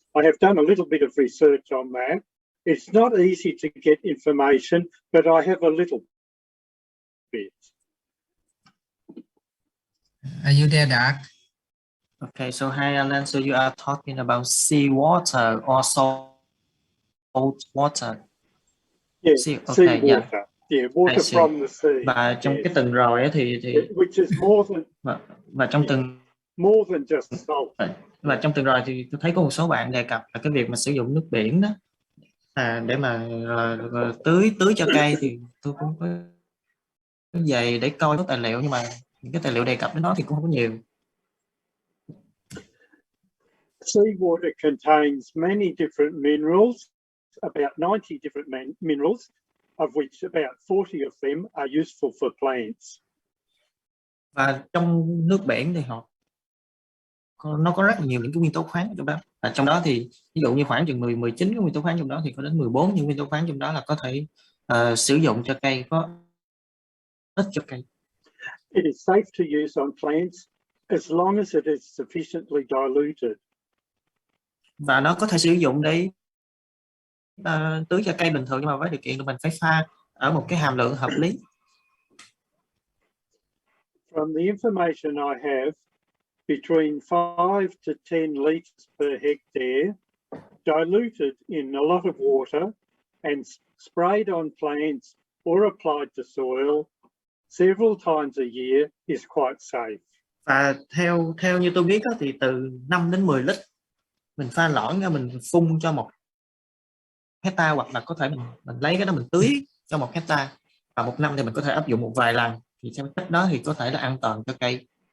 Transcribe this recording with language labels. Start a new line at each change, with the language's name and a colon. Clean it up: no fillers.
English: I have done a little bit of research on that. It's not easy to get information, but I have a little bit. Are you there, Doc? Okay, so hi Alan, so you are talking about seawater or salt water. Yeah, okay, sea water. Yeah, water from the sea.
Vietnamese: Và trong cái tuần rồi thì
English: which is more than
Vietnamese: và trong tuần
English: more than just salt.
Vietnamese: Và trong tuần rồi thì tôi thấy có một số bạn đề cập là cái việc mà sử dụng nước biển đó để mà tưới cho cây, thì tôi cũng có về để coi các tài liệu, nhưng mà những cái tài liệu đề cập đến nó thì cũng không có nhiều.
English: Seawater contains many different minerals, about 90 different minerals, of which about 40 of them are useful for plants.
Vietnamese: Và trong nước biển thì họ nó có rất là nhiều những cái nguyên tố khoáng trong đó, và trong đó thì ví dụ như khoảng chừng 19 cái nguyên tố khoáng trong đó thì có đến 14 những nguyên tố khoáng trong đó là có thể sử dụng cho cây, có ích cho cây.
English: It is safe to use on plants as long as it is sufficiently diluted.
Vietnamese: Và nó có thể sử dụng để tưới cho cây bình thường, nhưng mà với điều kiện là mình phải pha ở một cái hàm lượng hợp lý.
English: From the information I have, between 5 to 10 litres per hectare, diluted in a lot of water and sprayed on plants or applied to soil several times a year is quite safe.
Vietnamese: Và theo như tôi biết đó, thì từ 5 đến 10 lít mình pha loãng ra, mình phun cho 1 hectare, hoặc là có thể mình lấy cái đó mình tưới cho 1 hectare, và 1 năm thì mình có thể áp dụng một vài lần, thì theo cách đó thì có thể là an toàn cho cây.